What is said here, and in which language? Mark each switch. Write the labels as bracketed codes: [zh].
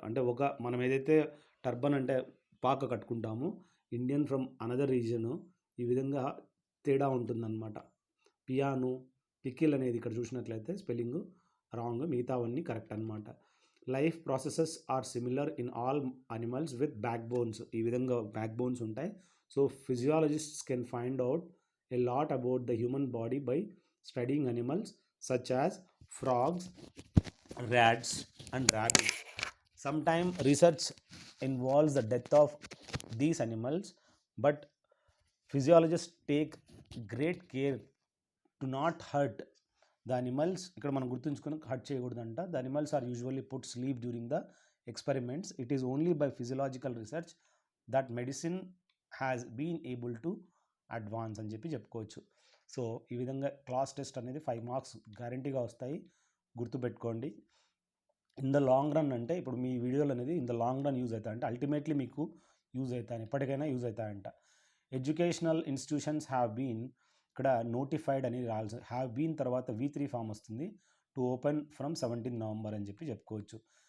[te] అంటే మనం ఏదైతే టర్బన్ అంటే పాక కట్టుకుంటామో, ఇండియన్ ఫ్రమ్ అనదర్ రీజను ఈ విధంగా తేడా ఉంటుందన్నమాట. పియానో, పికిల్ అనేది ఇక్కడ చూసినట్లయితే స్పెల్లింగ్ రాంగ్, మిగతావన్నీ కరెక్ట్ అనమాట. [en] life processes are similar in all animals with back bones, [te] ఈ విధంగా బ్యాక్ బోన్స్ ఉంటాయి. [en] So physiologists can find out a lot about the human body by studying animals such as frogs, rats and rabbits. Sometimes research involves the death of these animals, but physiologists take great care to not hurt the animals. [te] ఇక్కడ మనం గుర్తుంచుకుని hurt చేయకూడదంట. [en] The animals are usually put sleep during the experiments. It is only by physiological research that medicine has been able to advance [te] అని చెప్పి చెప్పుకోవచ్చు. So ఈ విధంగా class test అనేది 5 marks గ్యారంటీగా వస్తాయి, గుర్తుపెట్టుకోండి. ఇన్ ద లాంగ్ రన్ అంటే ఇప్పుడు మీ వీడియోలు అనేది in the long run use అవుతాయి, అంటే అల్టిమేట్లీ మీకు యూజ్ అవుతాయి, ఎప్పటికైనా use అవుతాయంట. [en] educational institutions have been, [te] ఇక్కడ నోటిఫైడ్ అని రాయాల్సి, హ్యావ్ బీన్ తర్వాత V3 ఫామ్ వస్తుంది, [en] to open from 17 November [te] అని చెప్పి చెప్పుకోవచ్చు.